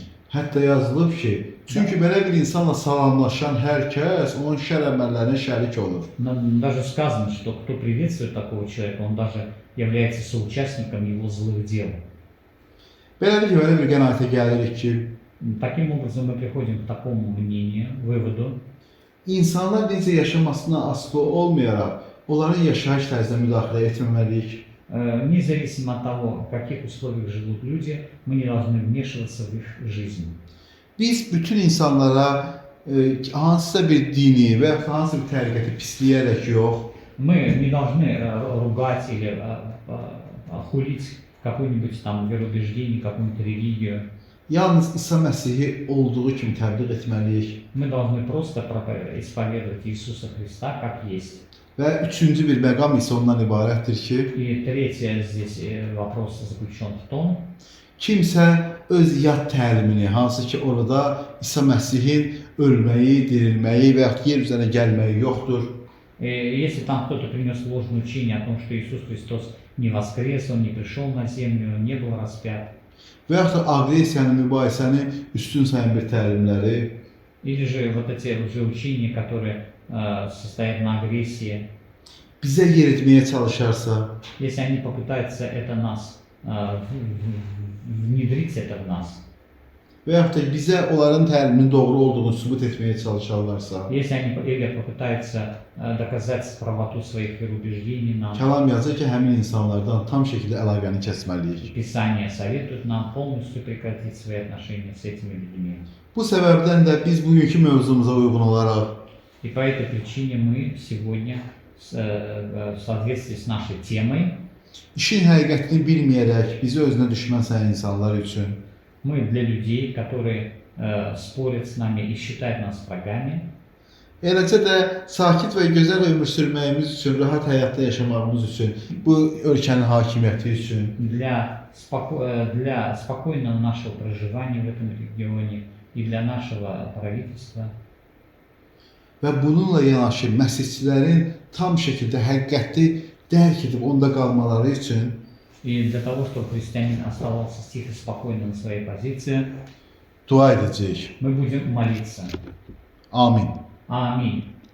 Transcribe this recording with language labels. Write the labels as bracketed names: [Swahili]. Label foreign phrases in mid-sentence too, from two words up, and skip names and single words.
[Azerbaijani] Hətta yazılıb ki, çünki belə bir insanla salamlaşan hər kəs onun şər əməllərinə şərik olur. [Russian] Даже сказано, что кто приветствует такого человека, он даже является соучастником его zлых дел. [Azerbaijani] Beləliklə belə bir qənaətə gəlirik ki, [Russian] Таким образом мы приходим к такому мнению, выводу, [Azerbaijani] insanlar necə yaşamasına asılı olmayaraq, onların yaşayış tərzinə müdaxilə etməməliyik. [Russian] независимо от того, в каких условиях живут люди, мы не должны вмешиваться в их жизнь. [Azerbaijani] Biz bütün insanlara hansısa bir dini və ya hansısa bir təriqəti pisləyərək yox, [Russian] Мы не должны ругать или хулить какое-нибудь там вероубеждение, какую-нибудь религию. [Azerbaijani] yalnız İsa Məsihi olduğu kimi təbliğ etməliyik. [Russian] Мы должны просто исповедовать Иисуса Христа как есть. [Azerbaijani] Və üçüncü bir məqam isə ondan ibarətdir ki, [Russian] И tретий здесь вопрос заключен в том, [Azerbaijani] kimsə öz yad təlimini, hansı ki orada İsa Məsihin ölməyi, dirilməyi və ya yer üzərinə gəlməyi yoxdur. [Russian] если там кто-то принес ложное учение о том, что Иисус Христос не воскрес, Он не пришел на землю, Он не был распят, [Azerbaijani] Və yaxud da aqressiyanı, mübahisəni üstün sayan bir təlimləri, [Russian] или же вот эти лжеучения, которые состоят на агрессии, [Azerbaijani] bizə yeritməyə çalışarsa, [Russian] если они попытаются это нас, внедрить это в нас, [Azerbaijani] və yaxud da bizə onların təliminin doğru olduğunu sübut etməyə çalışarlarsa, [Russian] если они или попытаются доказать правоту своих вероубеждений нам, [Azerbaijani] kəlam yazır ki, həmin insanlardan tam şəkildə əlaqəni kəsməliyik. [Russian] Писание советует нам полностью прекратить свои отношения с этими людьми. [Azerbaijani] Bu səbəbdən də biz bugünkü mövzumuza uyğun olaraq [Russian] И по этой причине мы сегодня, в соответствии с нашей темой, [Azerbaijani] işin həqiqətini bilməyərək bizi özünə düşmən sayan insanlar üçün [Russian] мы для людей, которые спорят с нами и считают нас врагами, [Azerbaijani] eləcə də sakit və gözəl ömür sürməyimiz üçün, rahat həyatda yaşamağımız üçün, bu ölkənin hakimiyyəti üçün [Russian] для спокойного нашего проживания в этом регионе и для нашего правительства, [Azerbaijani] və bununla yanaşı məsihçilərin tam şəkildə həqiqəti dərk edib onda qalmaları üçün [Russian] и для того, чтобы христианин оставался тихо, спокойно на своей позиции, [Azerbaijani] dua edəcəyik. [Russian] мы будем молиться. [Azerbaijani] Amin. [Russian] Аминь.